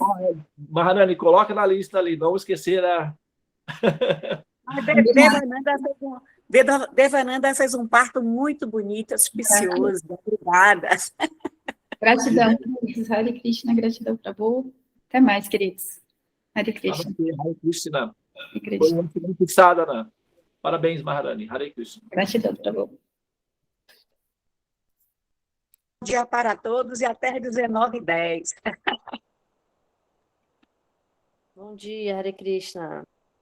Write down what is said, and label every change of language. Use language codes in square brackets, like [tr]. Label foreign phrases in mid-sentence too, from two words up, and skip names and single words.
[pt] Maharani, coloca na lista ali, não esquecer a... Devananda fez um parto muito bonito, auspicioso. Obrigada. Gratidão, queridos. [sa] Hare Krishna, [pt] gratidão, Prabhu. Até mais, queridos. [sa] Hare Krishna. Hare Krishna. Hare [pt] Foi [sa] Krishna. [pt] uma excelente sadhana. Parabéns, Maharani. [sa] Hare Krishna. [pt] Gratidão, Prabhu. Bom dia para todos e até 19h10. Bom dia, [sa] Hare Krishna.